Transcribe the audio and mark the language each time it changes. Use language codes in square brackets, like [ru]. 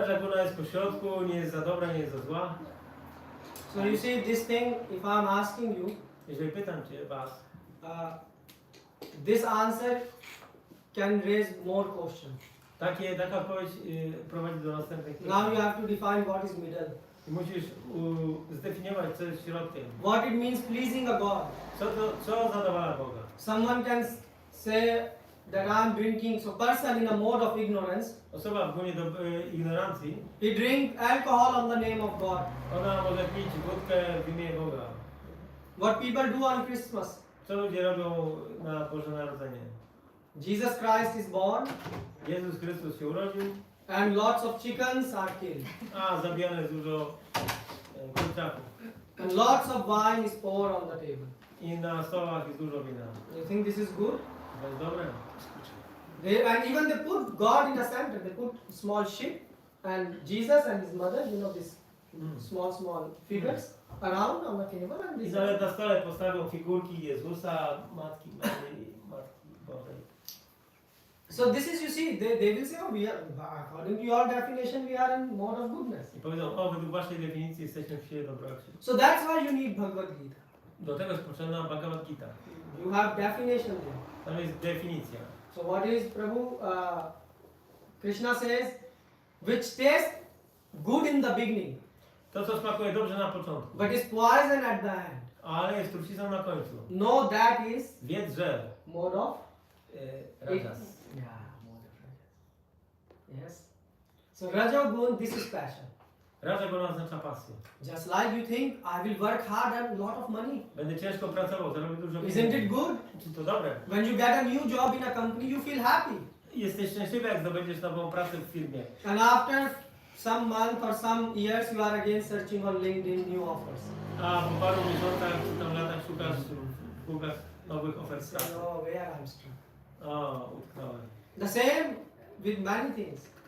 [pl] Raja guna jest po środku, nie jest za dobra, nie jest za zła. [en] So you see this thing, if I'm asking you, [pl] Jeżeli pytam Cię, Was, [en] this answer can raise more questions. [pl] taka odpowiedź prowadzi do następnych [en] Now you [pl] pytań. [en] have to define what is middle. [pl] I musisz zdefiniować, co jest środkiem. [en] What it means pleasing a God. [pl] Co zadowala Boga? [en] Someone can say that I'm drinking, so person in a mode of ignorance, [pl] Osoba w gunie do ignorancji, [en] he drink alcohol on the name of God. [pl] ona może pić wódkę w imię Boga. [en] What people do on Christmas? [pl] Co ludzie robią na Boże Narodzenie? [en] Jesus Christ is born [pl] Jezus Chrystus się urodził, [en] and lots of chickens are killed. [pl] a zabijane jest dużo kurczaków. [en] And lots of wine is poured on the table. [pl] I na stołach jest dużo wina. [en] You think this is good? [pl] To jest dobre. [en] And even they put God in the center. They put small sheep and Jesus and his mother, these small figures around on the table. And [pl] I [en] this [pl] nawet na stole postawią figurki Jezusa, Matki Bożej. [en] So this is, you see, they will say, oh, we are, according to your definition, we are in mode of goodness. [pl] I powiedzą, według waszej definicji jesteśmy w sile dobroci. [en] So that's why you need Bhagavad Gita. [pl] Do tego jest potrzebna Bhagavad Gita. [en] You have definition there. [pl] Tam jest definicja. [en] So what is Prabhu? Krishna says, which tastes good in the beginning, [pl] To, co smakuje dobrze na początku, [en] but is poison at the end. [pl] ale jest trucizną na końcu. [en] No, that is [pl] Wiedz, że [en] mode of rajas. Yeah, mode of rajas. Yes. So Rajagun, this is passion. [pl] Raja go oznacza pasję. [en] Just like you think, I will work hard and a lot of money. [pl] Będę ciężko pracował, zarobię dużo [en] Isn't it good? [pl] Czy to dobre? [en] When you get a new job in a company, you feel happy. [pl] jesteś szczęśliwy, jak zdobędziesz nową pracę w firmie. [en] And after some month or some years, you are again searching on LinkedIn new offers. [pl] A po paru miesiącach czy tam latach szukasz w Google'ach nowych ofert pracy. [en] No, where I'm stuck. [pl] O, utknąłem. [en] The same with many things.